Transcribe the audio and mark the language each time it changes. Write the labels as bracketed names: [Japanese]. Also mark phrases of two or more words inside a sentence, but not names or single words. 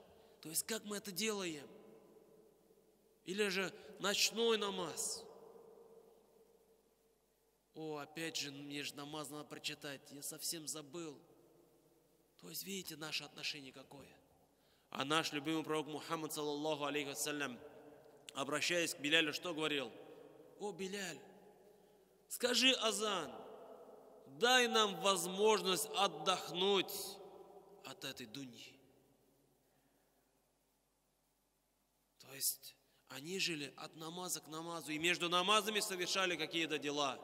[Russian] То есть, как мы это делаем? Или же ночной намаз. Опять же, мне же намаз надо прочитать, я совсем забыл. То есть, видите, наше отношение какое. А наш любимый пророк Мухаммад, [Arabic] صلى الله عليه وسلم, [Russian] обращаясь к Билялю, что говорил? Биляль, скажи азан, дай нам возможность отдохнуть от этой дуньи. То есть, они жили от намаза к намазу, и между намазами совершали какие-то дела.